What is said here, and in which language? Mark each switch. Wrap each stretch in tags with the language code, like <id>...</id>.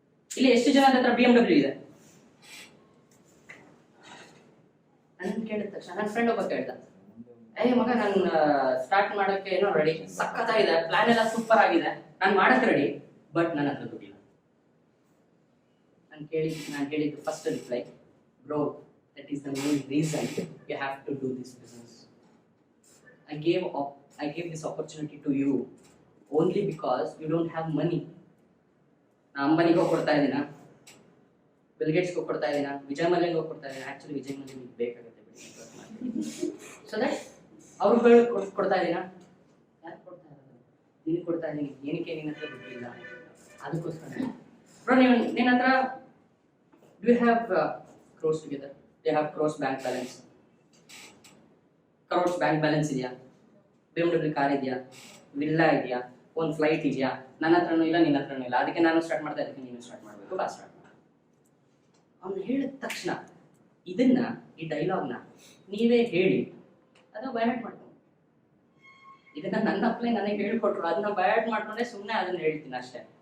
<kn>ಇಲ್ಲಿ ಎಷ್ಟು ಜನ ಹತ್ರ BMW ಇದೆ? ನನ್ನ ಕೇಳಿದ ತಕ್ಷಣ ನನ್ನ ಫ್ರೆಂಡ್ ಒಬ್ಬ ಕೇಳ್ದ, ಮಗ ನಾನು ಸ್ಟಾರ್ಟ್ ಮಾಡೋಕ್ಕೆ ಏನೋ ರೆಡಿ, ಸಕ್ಕತ್ತಾಗಿದೆ, ಪ್ಲಾನ್ ಎಲ್ಲ ಸೂಪರ್ ಆಗಿದೆ, ನಾನು ಮಾಡಕ್ಕೆ ರೆಡಿ, ಬಟ್ ನನ್ನ ಹತ್ರ ದುಡ್ಡಿಲ್ಲ. ನಾನು ಹೇಳಿದ್ದು first reply, bro,</kn> <en>that is the main reason you have to do this business. I gave this opportunity to you only because you don't have money.</en> <kn>ನಾ ಅಂಬಾನಿಗೆ ಹೋಗಿ ಕೊಡ್ತಾ ಇದ್ದೀನ, ಬಿಲ್ ಗೇಟ್ಸ್ಗೆ ಹೋಗಿ ಕೊಡ್ತಾ ಇದ್ದೀನ, ವಿಜಯ್ ಮಲ್ಯಂಗೆ ಹೋಗಿ ಕೊಡ್ತಾ ಇದ್ದೀನಿ. ಆಕ್ಚುಲಿ ವಿಜಯ್ ಮಲ್ಯ ಬೇಕಾಗುತ್ತೆ, ಸೊ ದಟ್ ಅವ್ರುಗಳು ಕೊಡ್ತಾ ಇದ್ದೀನ. ಯಾರು ಕೊಡ್ತಾ ಇರೋದು? ನಿನಗೆ ಕೊಡ್ತಾ ಇದ್ದೀನಿ. ಏನಕ್ಕೆ ನಿನ್ನ ಹತ್ರ ದುಡ್ಡಿಲ್ಲ? ಅದಕ್ಕೋಸ್ಕರ ಬ್ರೋ, ನಿನ್ನ ಹತ್ರ</kn> <en>do you have crores together? They have crores bank balance. crores bank balance</en> <kn>ಇದೆಯಾ? BMW ಕಾರ್ ಇದೆಯಾ? ವಿಲ್ಲಾ ಇದೆಯಾ? ಒಂದು ಫ್ಲೈಟ್ ಇದೆಯಾ? ನನ್ನ ಹತ್ರನೂ ಇಲ್ಲ, ನಿನ್ನ ಹತ್ರನೂ ಇಲ್ಲ. ಅದಕ್ಕೆ ನಾನು ಸ್ಟಾರ್ಟ್ ಮಾಡ್ತಾ ಇದಕ್ಕೆ ನೀನು ಸ್ಟಾರ್ಟ್ ಮಾಡಬೇಕು, ಬಾ ಸ್ಟಾರ್ಟ್ ಮಾಡ. ಅವ್ನು ಹೇಳಿದ ತಕ್ಷಣ ಇದನ್ನ, ಈ ಡೈಲಾಗ್ನ ನೀವೇ ಹೇಳಿ ಅದನ್ನ ಬಯಾಟ್ ಮಾಡ್ಕೊಂಡು, ಇದನ್ನ ನನ್ನ ಅಪ್ಲೈ ನನಗೆ ಹೇಳ್ಕೊಟ್ರು, ಅದನ್ನ ಬಯಾಟ್ ಮಾಡ್ಕೊಂಡೆ ಸುಮ್ಮನೆ ಅದನ್ನ ಹೇಳ್ತೀನಿ ಅಷ್ಟೇ.</kn>